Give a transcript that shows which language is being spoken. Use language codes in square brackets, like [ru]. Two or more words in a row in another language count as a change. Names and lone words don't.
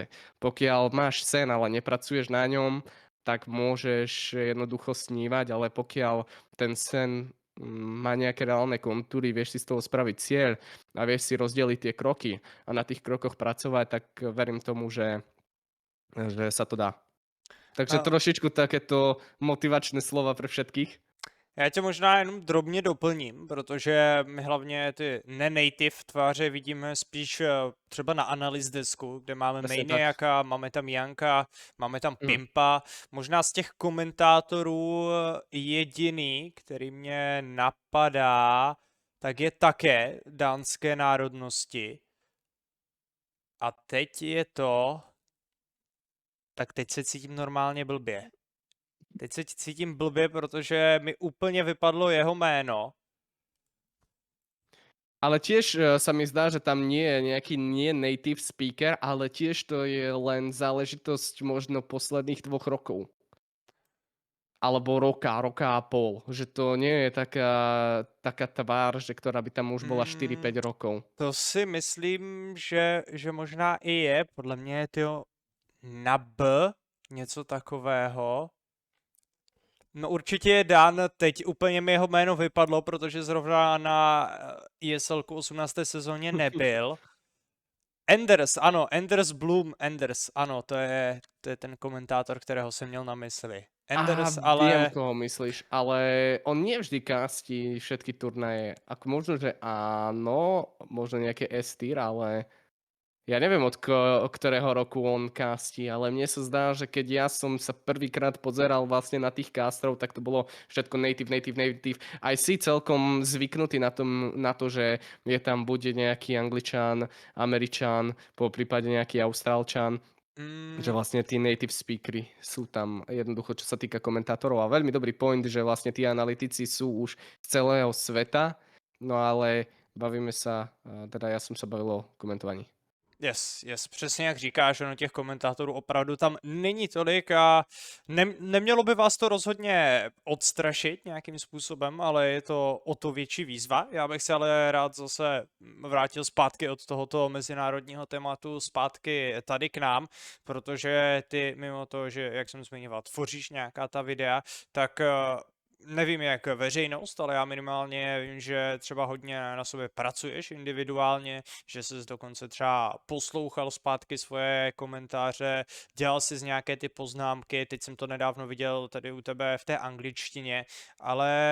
[sk] Pokiaľ máš sen, ale nepracuješ na ňom, tak môžeš jednoducho snívať, ale pokiaľ ten sen má nejaké reálne kontúry, vieš si z toho spraviť cieľ a vieš si rozdeliť tie kroky a na tých krokoch pracovať, tak verím tomu, že sa to dá. Takže A trošičku takéto motivačné slova pre všetkých. [cs] já tě možná jenom drobně doplním, protože my hlavně ty ne-native tváře vidíme spíš třeba na analyz desku, kde máme [sk] Presne tak. [cs] Maniaka, máme tam Janka, máme tam Mhm. Pimpa. Možná z těch komentátorů jediný, který mě napadá, tak je také dánské národnosti. A teď je to... Tak teď se cítím normálně blbě. Teď se cítím blbě, protože mi úplně vypadlo jeho jméno. [sk] Ale tiež sa mi zdá, že tam nie je nejaký nie [en] native speaker, [sk] ale tiež to je len záležitosť možno posledných 2 rokov. Alebo roka a pol. Že to nie je taká tvár, že ktorá by tam už bola 4-5 rokov. [cs] To si myslím, že možná i je. Podle mě je to na B, něco takového. No určitě je Dan, teď úplně mi jeho jméno vypadlo, protože zrovna na ESL 18. sezóně nebyl. Enders, ano, Enders, ano, to je ten komentátor, kterého jsem měl na mysli. Enders, [sk] Viem, ale koho myslíš, ale on nie vždy castí všetky turnaje. Ako možno, že áno, možno nejaké S-tier, ale ja neviem, od ktorého roku on castí, ale mne sa zdá, že keď ja som sa prvýkrát pozeral vlastne na tých castrov, tak to bolo všetko native. Aj si celkom zvyknutý na to, že je tam buď nejaký Angličan, Američan, po prípade nejaký Austrálčan. Že Mm, vlastne tí [en] native speakery [sk] sú tam jednoducho, čo sa týka komentátorov. A veľmi dobrý point, že vlastne tí analytici sú už z celého sveta, no ale bavíme sa, teda ja som sa bavil o komentovaní. [en] yes, [cs] přesně jak říkáš, ono těch komentátorů opravdu tam není tolik a nemělo by vás to rozhodně odstrašit nějakým způsobem, ale je to o to větší výzva. Já bych se ale rád zase vrátil zpátky od tohoto mezinárodního tématu zpátky tady k nám, protože ty mimo to, že jak jsem zmiňoval, tvoříš nějaká ta videa, tak nevím jak veřejnost, ale já minimálně vím, že třeba hodně na sobě pracuješ individuálně, že jsi dokonce třeba poslouchal zpátky svoje komentáře, dělal si z nějaké ty poznámky, teď jsem to nedávno viděl tady u tebe v té angličtině, ale